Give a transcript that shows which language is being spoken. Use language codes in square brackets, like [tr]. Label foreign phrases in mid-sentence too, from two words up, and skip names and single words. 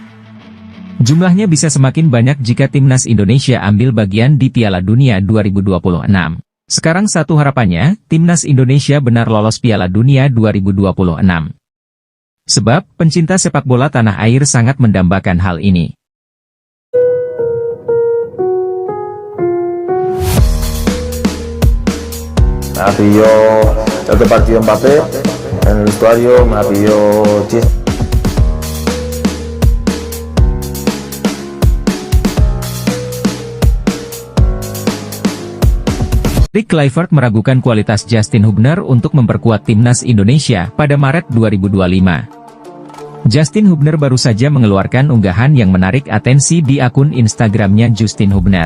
[id] Jumlahnya bisa semakin banyak jika timnas Indonesia ambil bagian di Piala Dunia 2026. Sekarang satu harapannya, timnas Indonesia benar lolos Piala Dunia 2026. Sebab, pencinta sepak bola tanah air sangat mendambakan hal ini. [es] Me pidió el partido Mbappé en el vestuario, me pidió chiste. [id] Patrick Kluivert meragukan kualitas Justin Hubner untuk memperkuat timnas Indonesia pada Maret 2025. Justin Hubner baru saja mengeluarkan unggahan yang menarik atensi di akun Instagramnya Justin Hubner.